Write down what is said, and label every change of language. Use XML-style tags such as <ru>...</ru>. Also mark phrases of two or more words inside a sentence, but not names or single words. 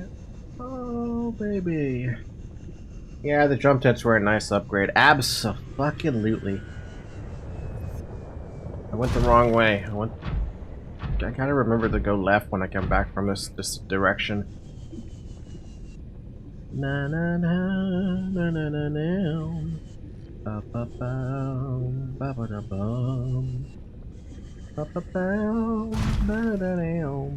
<en>Oh, baby. Yeah, the jump jets were a nice upgrade. Abso-fucking-lutely. I went the wrong way. I gotta remember to go left when I come back from this direction. Na na na na na na na. Ba ba bum ba ba da bum. Ba ba bum ba da dum.</en>